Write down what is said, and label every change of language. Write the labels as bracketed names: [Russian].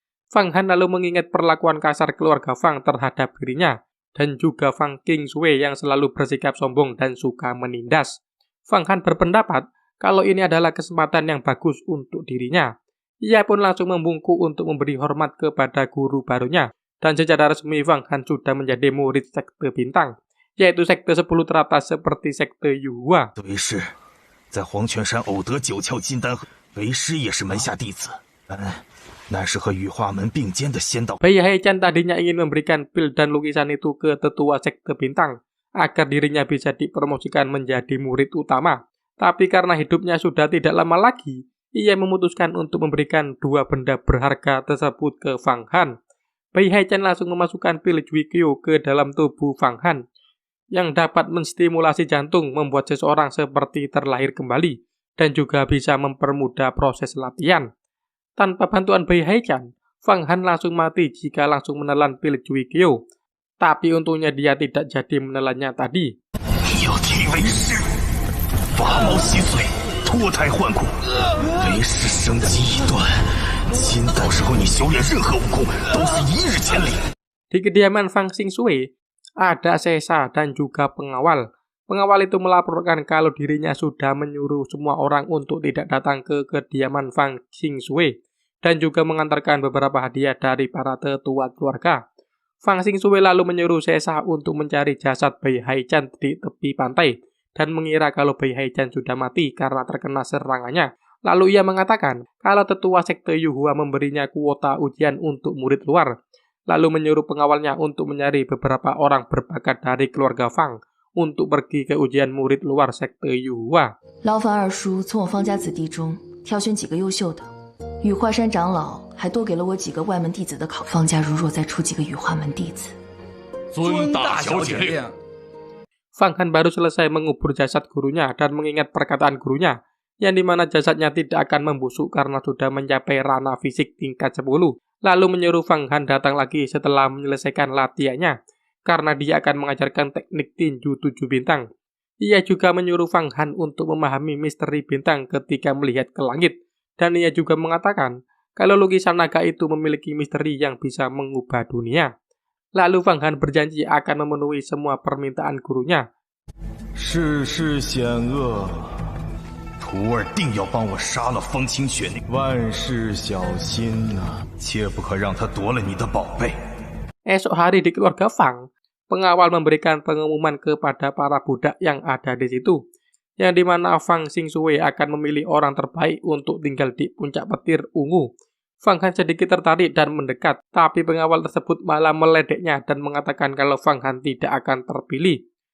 [Indonesian] Fang Han lalu mengingat perlakuan kasar keluarga Fang terhadap dirinya, dan juga Fang King Shui yang selalu bersikap sombong dan suka menindas. Fang Han berpendapat kalau ini adalah kesempatan yang bagus untuk dirinya. Ia pun langsung membungkuk untuk memberi hormat kepada guru barunya, dan secara resmi Fang Han sudah menjadi murid sekte bintang, yaitu sekte 10 teratas seperti sekte Yuhua. [Chinese] 为师在黄泉山偶得9窍金丹，为师也是门下弟子，乃是和羽化门并肩的仙道。 [Indonesian] Bai Haichan tadinya ingin memberikan pil dan lukisan itu ke tetua sekte bintang, agar dirinya bisa dipromosikan menjadi murid utama. Tapi karena hidupnya sudah tidak lama lagi, ia memutuskan untuk memberikan dua benda berharga tersebut ke Fang Han. Bai Haichan langsung memasukkan pil Jui Kyo ke dalam tubuh Fang Han, yang dapat menstimulasi jantung, membuat seseorang seperti terlahir kembali, dan juga bisa mempermudah proses latihan. Tanpa bantuan Bai Haichan, Fang Han langsung mati jika langsung menelan pil Jui Kyo. Tapi untungnya dia tidak jadi menelannya tadi. [Chinese] 要替为师拔毛洗髓，脱胎换骨，为师生机已断，今到时候你修炼任何武功都是一日千里。 [Indonesian] Di kediaman Fang King Shui, ada Sesa dan juga pengawal. Pengawal itu melaporkan kalau dirinya sudah menyuruh semua orang untuk tidak datang ke kediaman Fang King Shui, dan juga mengantarkan beberapa hadiah dari para tetua keluarga. Fang King Shui lalu menyuruh Sesa untuk mencari jasad Bai Haichan di tepi pantai, dan mengira kalau Bai Haichan sudah mati karena terkena serangannya. Lalu ia mengatakan kalau tetua sekte Yuhua memberinya kuota ujian untuk murid luar, lalu menyuruh pengawalnya untuk mencari beberapa orang berbakat dari keluarga Fang untuk pergi ke ujian murid luar sekte Yuhua. [Chinese] 劳烦二叔从我方家子弟中挑选几个优秀的。羽化山长老还多给了我几个外门弟子的考，方家如若再出几个羽化门弟子，遵大小姐令。 [Indonesian] Fang Han baru selesai mengubur jasad gurunya dan mengingat perkataan gurunya, yang dimana jasadnya tidak akan membusuk karena sudah mencapai ranah fisik tingkat 10. Lalu menyuruh Fang Han datang lagi setelah menyelesaikan latihannya, karena dia akan mengajarkan teknik tinju 7 bintang. Ia juga menyuruh Fang Han untuk memahami misteri bintang ketika melihat ke langit, dan ia juga mengatakan kalau lukisan naga itu memiliki misteri yang bisa mengubah dunia. Lalu Fang Han berjanji akan memenuhi semua permintaan gurunya. [Chinese] 世事险恶，徒儿定要帮我杀了风清雪那，万事小心呐、切不可让他夺了你的宝贝。 [Indonesian] Esok hari di keluarga Fang, pengawal memberikan pengumuman kepada para budak yang ada di situ, yang dimana Fang King Shui akan memilih orang terbaik untuk tinggal di puncak petir ungu. Fang Han sedikit tertarik dan mendekat, tapi pengawal tersebut malah meledeknya dan mengatakan kalau Fang Han tidak akan terpilih.